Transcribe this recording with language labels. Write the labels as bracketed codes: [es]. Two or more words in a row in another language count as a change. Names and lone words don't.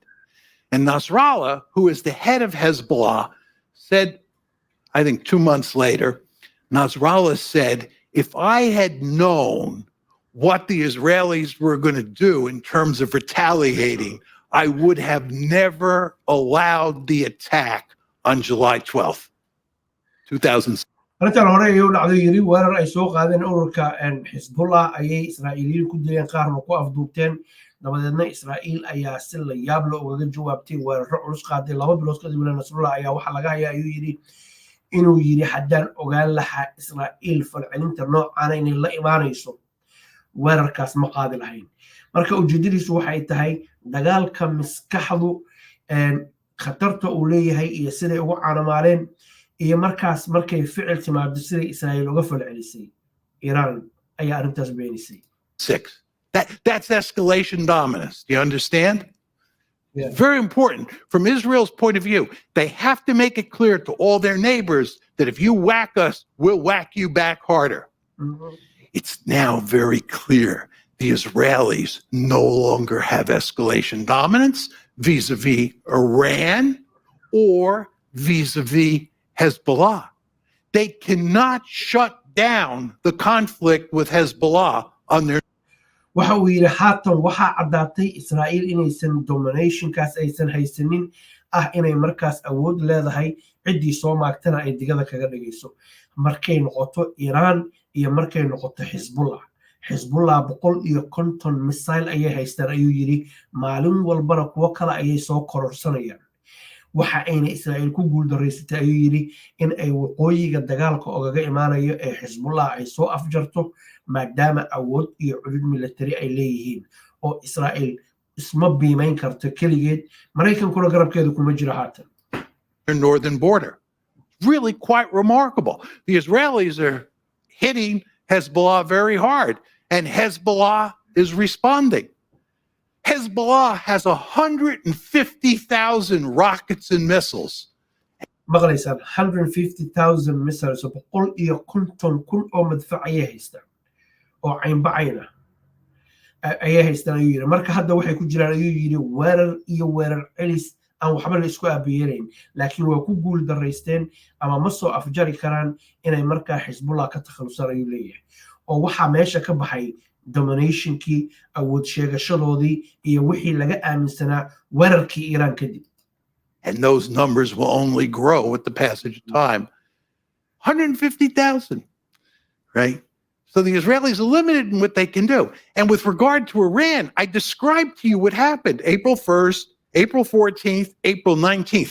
[en] And Nasrallah, who is the head of Hezbollah, said, I think 2 months later, Nasrallah said, if I had known what the Israelis were going to do in terms of retaliating, I would have never allowed the attack on July 12th, 2006. [so] arrintan hore ayuu dhacdo yiri weerar ay soo qaadeen ururka xisbullah ayay israa'iiliyiin ku dileen qaarna ku afduubteen dabadeedna israa'iil ayaa si la yaab leh ugaga jawaabtay weeraro culus qaaday 2 bilood kadibna nasrullah ayaa waxa laga hayaa ayuu yiri inuu yiri haddaan ogaan lahaa israa'iil falcelinta noocan inay la imaanayso weerarkaas ma qaadi lahayn marka ujeedadiisu waxay tahay dagaalka maskaxdu khatarta uu leeyahay iyo siday ugu caanamaaleen iyo markaas markay ficil timaado sida Israa'iil uga falcelisay Iran ayaa arrintaas beenisay. [en] That's escalation dominance. Do you understand? Yeah. Very important. From Israel's point of view, they have to make it clear to all their neighbors that if you whack us, we'll whack you back harder. Mm-hmm. It's now very clear the Israelis no longer have escalation dominance vis-a-vis Iran or vis-a-vis Hezbollah. They cannot shut down the conflict with Hezbollah on their. [so] waxa uu yiri haatan waxa cadaatay Israa'iil inaysan dominationkaas aysan haysanin inay markaas awood leedahay cidii soo maagtana ay digada kaga dhigayso markay noqoto Iran iyo markay noqoto Hezbollah 150 missile ayay haystaan ayuu yiri maalin walbana kuwa kale ayay soo kororsanayaan waxa ayna Israa'iil ku guuldareysatay ayuu yiri in ay waqooyiga dagaalka ogaga imaanayo ee Hezbollah ay soo afjarto maadaama awood iyo cudud military ay leeyihiin oo Israa'iil isma biimayn karto kaligeed Mareykankuna garabkeedu kuma jiro haatan [en] northern border. Really quite remarkable. The Israelis are hitting Hezbollah very hard, and Hezbollah is responding. Hezbollah has 150,000 rockets and missiles. [so] maqlaysaan 150,000 missiles oo 150,000 oo madfac ayay haystaan oo caynbacayna ayay haystaan ayuu yiri marka hadda waxay ku jiraan ayuu yiri weerar celis aan waxba la isku aabiyeeyn laakiin waa ku guul dareysteen ama ma soo afjari karaan inay markaa Hezbollah ka takhalusaan ayuu leeyahay oo waxa meesha ka baxay dominationkii awood sheegashadoodii iyo wixii laga aaminsanaa weerarkii Iran kadib. [en] And those numbers will only grow with the passage of time. 150,000, right? So the Israelis are limited in what they can do. And with regard to Iran, I described to you what happened April 1st, April 14th, April 19th.